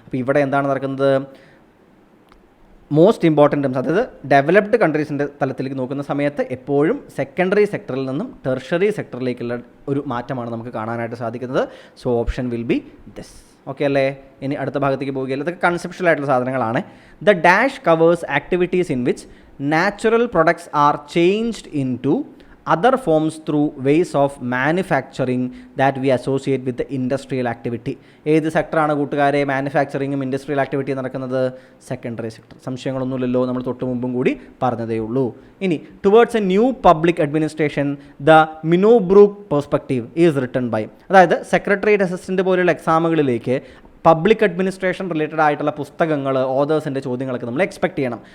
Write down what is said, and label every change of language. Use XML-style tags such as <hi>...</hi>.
<ml>അപ്പോൾ ഇവിടെ എന്താണ് നടക്കുന്നത്, മോസ്റ്റ് ഇമ്പോർട്ടൻ്റ് ടേംസ്, അതായത് ഡെവലപ്ഡ് കൺട്രീസിൻ്റെ തലത്തിലേക്ക് നോക്കുന്ന സമയത്ത് എപ്പോഴും സെക്കൻഡറി സെക്ടറിൽ നിന്നും ടെർഷറി സെക്ടറിലേക്കുള്ള ഒരു മാറ്റമാണ് നമുക്ക് കാണാനായിട്ട് സാധിക്കുന്നത്.</ml> <en>So option will be this.</en> <ml>Okay അല്ലേ? ഇനി അടുത്ത ഭാഗത്തേക്ക് പോവുകയല്ല, ഇതൊക്കെ കൺസെപ്ഷ്യൽ ആയിട്ടുള്ള സാധനങ്ങളാണ്.</ml> <en>The dash covers activities in which natural products are changed into other forms through ways of manufacturing that we associate with the industrial activity.</en> <ml>ഏത് സെക്ടറാണ് കൂട്ടുകാരെ മാനുഫാക്ചറിങ്ങും industrial activity നടക്കുന്നത്? Secondary sector. സംശയങ്ങളൊന്നുമില്ലല്ലോ, നമ്മൾ തൊട്ട് മുമ്പും കൂടി പറഞ്ഞതേ ഉള്ളൂ. ഇനി</ml> <en>Towards a new public administration the Minnowbrook perspective is written by.</en> <ml>അതായത് സെക്രട്ടേറിയറ്റ് അസിസ്റ്റൻ്റ് പോലെയുള്ള എക്സാമുകളിലേക്ക് പബ്ലിക് അഡ്മിനിസ്ട്രേഷൻ റിലേറ്റഡ് ആയിട്ടുള്ള പുസ്തകങ്ങൾ, ഓതേഴ്സിൻ്റെ ചോദ്യങ്ങളൊക്കെ നമ്മൾ എക്സ്പെക്ട് ചെയ്യണം.</ml>